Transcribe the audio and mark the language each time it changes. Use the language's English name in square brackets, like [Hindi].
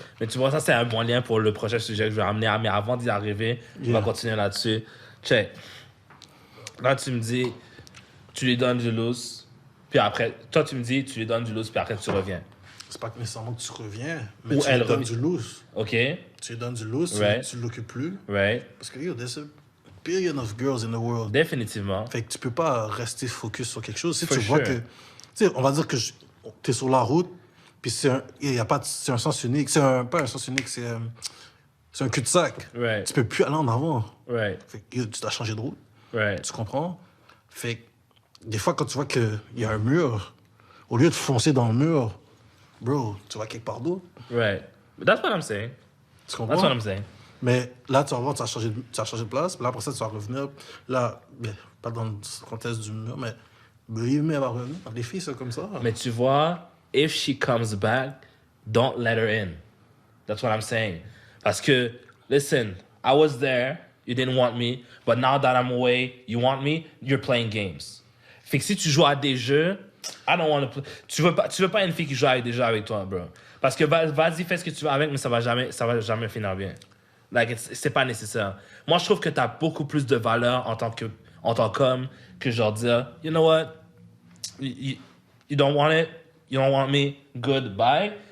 [French] Mais tu vois, ça, c'est un bon lien pour le prochain sujet que je vais ramener. Mais avant d'y arriver, on va continuer là-dessus. Check. Là, tu me dis, tu lui donnes du loose, puis après, toi, tu me dis, tu lui donnes du loose, puis après, tu reviens. C'est pas nécessairement que tu reviens, mais ou tu lui donnes du loose. OK. Tu lui donnes du loose, tu l'occupes plus. [English] Right. [French] Parce que, [English] yo, there's a billion of girls in the world. [French] Définitivement. Fait que tu peux pas rester focus sur quelque chose. Si tu vois que... Tu sais, on va dire que t'es sur la route, puis c'est un sens unique. Pas un sens unique, c'est un cul-de-sac. [English] Right. [French] Tu peux plus aller en avant. [English] Right. [French] Fait que, yo, tu dois changer de route. [English] Right. [French] Tu comprends? Fait que, des fois, quand tu vois qu'il y a un mur, au lieu de foncer dans le mur, bro, tu vas quelque part d'autre. [English] Right. That's what I'm saying. [French] Tu comprends? [English] That's what I'm saying. [French] Mais là, tu vas voir, tu vas changer de place. Puis là, après ça, tu vas revenir. Là, pas dans le contexte du mur, mais [English] believe me, [French] elle va revenir. Les filles, c'est comme ça. Mais tu vois, [English] if she comes back, don't let her in. That's what I'm saying. Parce que, listen, I was there, you didn't want me, but now that I'm away, you want me, you're playing games. [French] Fait que si tu joues à des jeux, [English] I don't want to play. [French] Tu veux pas une fille qui joue avec des jeux avec toi, bro. Parce que vas-y, fais ce que tu veux avec, mais ça va jamais finir bien. Like, c'est pas nécessaire. Moi, je trouve que t'as beaucoup plus de valeur en tant qu'homme que genre dire, [English] you know what, you don't want it, you don't want me, good, bye.